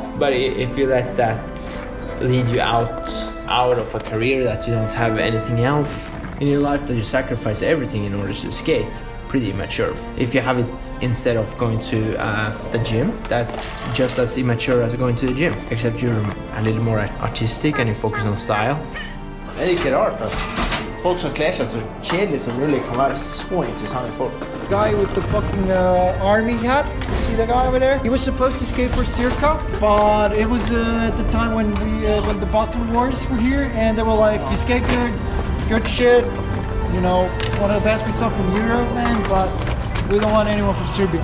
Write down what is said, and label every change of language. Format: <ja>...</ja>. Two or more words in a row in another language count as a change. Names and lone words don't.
<en>But if you let that lead you out of a career that you don't have anything else in your life, that you sacrifice everything in order to skate, pretty immature. If you have it instead of going to the gym, that's just as immature as going to the gym, except you're a little more artistic and you focus on style.</en> <no>Det er ikke rart at folk som kler seg så kjedelig som mulig kan være så interessante folk.</no> <en>The guy with the fucking army hat, you see that guy over there? He was supposed to skate for Circa, but it was at the time when when the Balkan Wars were here, and they were like, you skate good shit, you know, one of the best we saw from Europe, man, but we don't want anyone from Serbia.</en>